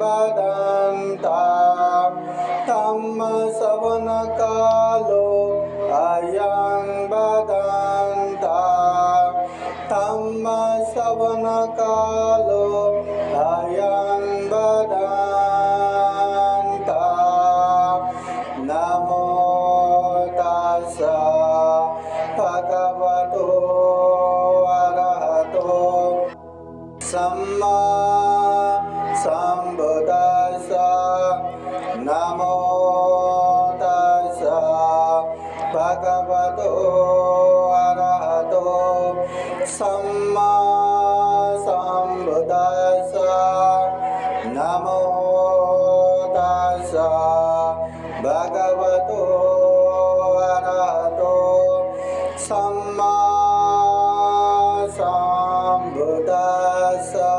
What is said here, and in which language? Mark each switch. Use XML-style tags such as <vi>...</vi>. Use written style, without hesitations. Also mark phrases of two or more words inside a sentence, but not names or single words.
<pi>बदन्ता धम्मश्रवणकालो अयं बदन्ता धम्मश्रवणकालो अयं बदन्ता नमो तस्स भगवतो अरहतो सम्मा संबुद्धास्स नमो तस्स भगवतो अरहतो सम्मा संबुद्धास्स नमो तस्स भगवतो अरहतो सम्मा संबुद्धास्स।</pi>